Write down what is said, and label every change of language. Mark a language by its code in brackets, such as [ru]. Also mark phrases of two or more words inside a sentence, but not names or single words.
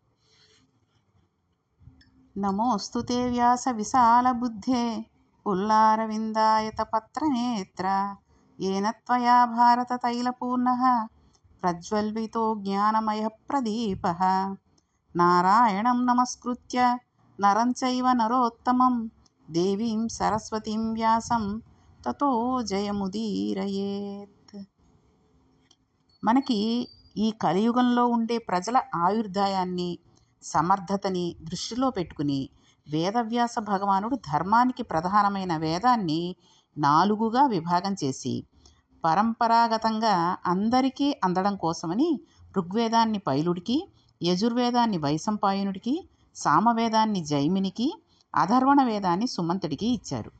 [sa] నమోऽस्तु ते व्यासविशालबुद्धे पुल्लारविन्दायतपत्रनेत्र येन त्वया भारततैलपूर्णः प्रज्वलितो ज्ञानमयः प्रदीपः. नारायणं नमस्कृत्य नरं चैव नरोत्तमं देवीं सरस्वतीं व्यासं ततो जयमुदीरयेत्. [te] మనకి ఈ కలియుగంలో ఉండే ప్రజల ఆయుర్దాయాన్ని సమర్థతని దృష్టిలో పెట్టుకుని వేదవ్యాస భగవానుడు ధర్మానికి ప్రధానమైన వేదాన్ని 4గా విభాగం చేసి పరంపరాగతంగా అందరికీ అందడం కోసమని ఋగ్వేదాన్ని పైలుడికి, యజుర్వేదాన్ని వైశంపాయనుడికి, సామవేదాన్ని జైమినికి, అధర్వణ వేదాన్ని సుమంతుడికి ఇచ్చారు.